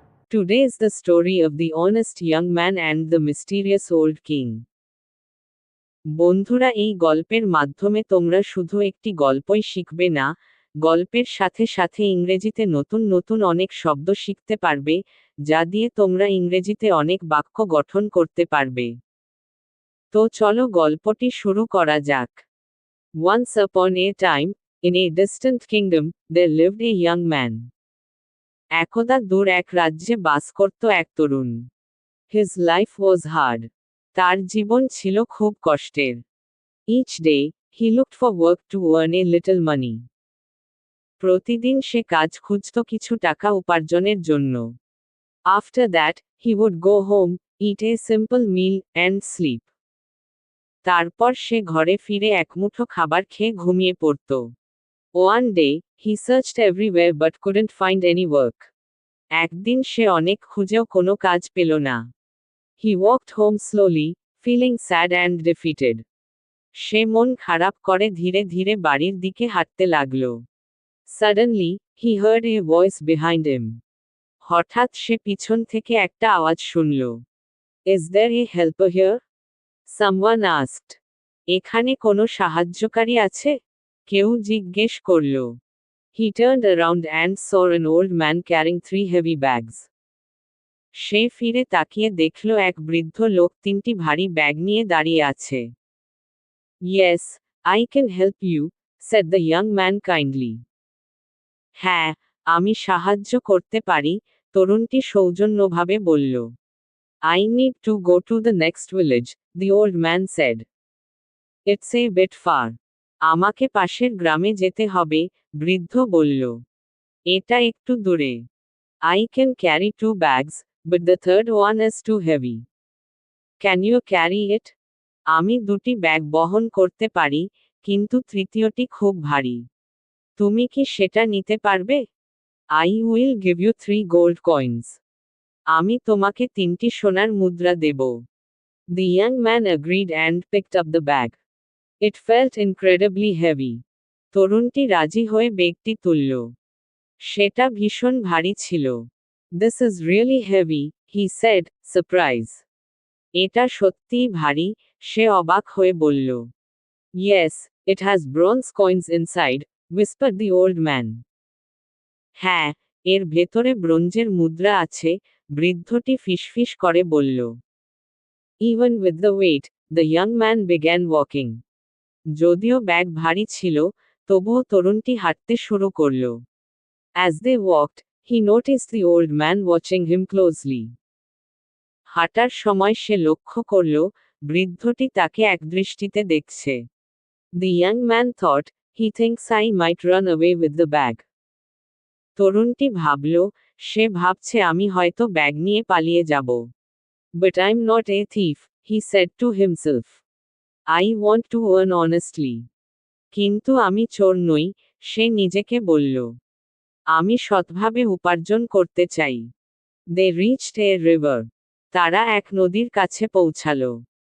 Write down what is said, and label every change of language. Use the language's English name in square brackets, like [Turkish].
[English] Today is the story of the honest young man and the mysterious old king. [Bangla] বন্ধুরা, এই গল্পের মাধ্যমে তোমরা শুধু একটি গল্পই শিখবে না, গল্পের সাথে সাথে ইংরেজিতে নতুন নতুন অনেক শব্দ শিখতে পারবে, যা দিয়ে তোমরা ইংরেজিতে অনেক বাক্য গঠন করতে পারবে। তো চলো গল্পটি শুরু করা যাক। [English] Once upon a time, in a distant kingdom, there lived a young man. [Bangla] একদা দূর এক রাজ্যে বাস করত এক তরুণ। [English] His life was hard. [Bangla] তার জীবন ছিল খুব কষ্টের। [English] Each day, he looked for work to earn a little money. [Bangla] প্রতিদিন সে কাজ খুঁজত কিছু টাকা উপার্জনের জন্য। [English] After that, he would go home, eat a simple meal, and sleep. [Bangla] তারপর সে ঘরে ফিরে একমুঠো খাবার খেয়ে ঘুমিয়ে পড়ত। [English] One day, he searched everywhere but couldn't find any work. [Bangla] একদিন সে অনেক খুঁজেও কোনো কাজ পেল না। [English] He walked home slowly, feeling sad and defeated. [Bangla] সে মন খারাপ করে ধীরে ধীরে বাড়ির দিকে হাঁটতে লাগল। [English] Suddenly, he heard a voice behind him. [Bangla] হঠাৎ সে পিছন থেকে একটা আওয়াজ শুনল। [English] Is there a helper here? Someone asked. [Bangla] এখানে কোনো সাহায্যকারী আছে? কেউ জিজ্ঞেস করল। [English] He turned around and saw an old man carrying 3 heavy bags. [Bangla] সে ফিরে তাকিয়ে দেখল এক বৃদ্ধ লোক 3টি ভারী ব্যাগ নিয়ে দাঁড়িয়ে আছে। [English] Yes, I can help you, said the young man kindly. [Bangla] হ্যাঁ, আমি সাহায্য করতে পারি, তরুণটি সৌজন্যভাবে বলল। [English] I need to go to the next village, the old man said. It's a bit far. [Bangla] আমাকে পাশের গ্রামে যেতে হবে, বৃদ্ধ বলল। এটা একটু দূরে। [English] I can carry 2 bags, but the third one is too heavy. Can you carry it? [Bangla] আমি 2টি ব্যাগ বহন করতে পারি, কিন্তু তৃতীয়টি খুব ভারী। তুমি কি সেটা নিতে পারবে? [English] I will give you 3 gold coins. [Bangla] আমি তোমাকে 3টি সোনার মুদ্রা দেব। [English] The young man agreed and picked up the bag. It felt incredibly heavy. [Bangla] তরুণটি রাজি হয়ে ব্যাগটি তুলল। সেটা ভীষণ ভারী ছিল। [English] This is really heavy, he said, surprised. [Bangla] এটা সত্যিই ভারী, সে অবাক হয়ে বলল। [English] Yes, it has bronze coins inside, whispered the old man. [Bangla] হ্যাঁ, এর ভেতরে ব্রোঞ্জের মুদ্রা আছে, বৃদ্ধটি ফিসফিস করে বলল। [English] Even with the weight, the young man began walking. [Bangla] যদিও ব্যাগ ভারী ছিল, তবুও তরুণটি হাঁটতে শুরু করল। [English] As they walked, he noticed the old man watching him closely. [Bangla] হাঁটার সময় সে লক্ষ্য করল, বৃদ্ধটি তাকে একদৃষ্টিতে দেখছে। [English] The young man thought, he thinks I might run away with the bag. [Bangla] তরুণটি ভাবল, সে ভাবছে আমি হয়তো ব্যাগ নিয়ে পালিয়ে যাব। [English] But I'm not a thief, he said to himself. I want to earn honestly. [Bangla] কিন্তু আমি চোর নই, সে নিজেকে বলল। আমি সৎভাবে উপার্জন করতে চাই। [English] They reached a river. [Bangla] তারা এক নদীর কাছে পৌঁছালো।